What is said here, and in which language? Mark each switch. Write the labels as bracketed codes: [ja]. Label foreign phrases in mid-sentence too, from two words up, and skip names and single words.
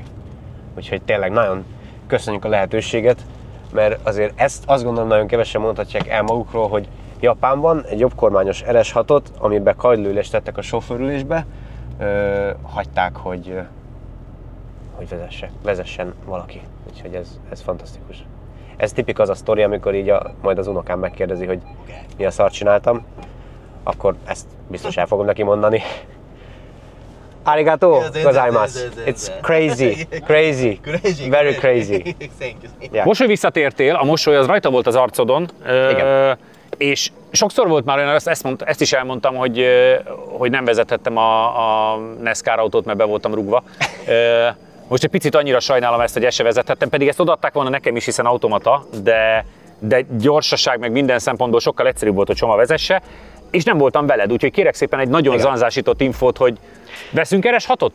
[hu] Úgyhogy tényleg nagyon köszönjük a lehetőséget, mert azért ezt azt gondolom nagyon kevesen mondhatják el magukról, hogy Japánban egy jobbkormányos RS6-ot, amiben kagylőülést tettek a sofőrülésbe, hagyták, hogy vezessen valaki. Úgyhogy ez fantasztikus. Ez tipik az a sztori, amikor így majd az unokám megkérdezi, hogy mi a szart csináltam, akkor ezt biztos el fogom neki mondani. [ja] ありがとうございます. [en] It's crazy, very crazy. Yeah. [hu] Most, hogy visszatértél, a mosoly az rajta volt az arcodon, és sokszor volt már olyan, ezt is elmondtam, hogy nem vezethettem a NASCAR autót, mert be voltam rúgva. Most egy picit annyira sajnálom ezt, hogy ezt se vezethettem, pedig ezt odaadták volna nekem is, hiszen automata, de gyorsaság meg minden szempontból sokkal egyszerűbb volt, hogy Soma vezesse, és nem voltam veled, úgyhogy kérek szépen egy nagyon zanzásított infót, hogy veszünk RS6-ot?